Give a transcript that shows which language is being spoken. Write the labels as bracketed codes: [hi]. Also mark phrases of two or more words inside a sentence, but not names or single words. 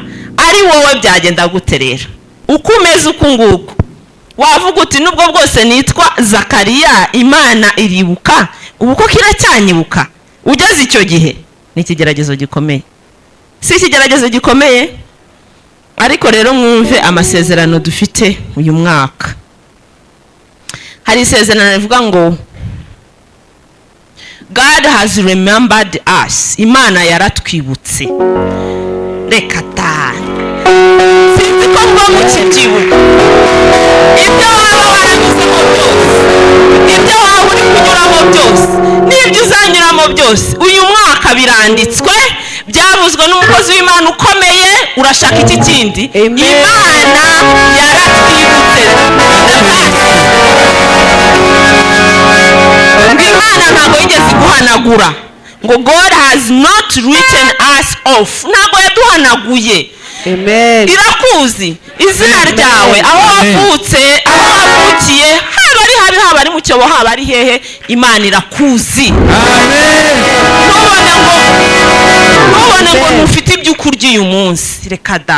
[rw] Ari wowe byagenda guterera uko umeze uko nguko, wavuga uti nubwo bwose nitwa Zakariya Imana iribuka, ubu ko kiracyanyibuka. Ugeze icyo gihe ni ikigeragezo gikomeye, si ikigeragezo gikomeye? Ariko rero mwumve amasezerano dufite uyu mwaka. Hari isezerano rivuga ngo [en] God has remembered us, [rw] Imana yaratwibutse. Reka ta sinzi ko ngo mukibyibuka ibyo waba waranyuzemo byose, ibyo waba uri kunyuramo byose, n'ibyo uzanyuramo byose, uyu mwaka biranditswe, byavuzwe n'umukozi w'Imana ukomeye. Urashaka iki kindi? Imana yaratwibutse. Imana ntabwo yigeze guhanagura, ngo [en] God has not written us off, [rw] ntabwo yaduhanaguye. Amen. Irakuzi izina ryawe, aho wavutse, aho wavukiye, haba ari habi, haba ari mu cyobo, haba ari hehe, Imana irakuzi. Amen. Ntubone ngo ntufite ibyo ukurya uyu munsi, reka da.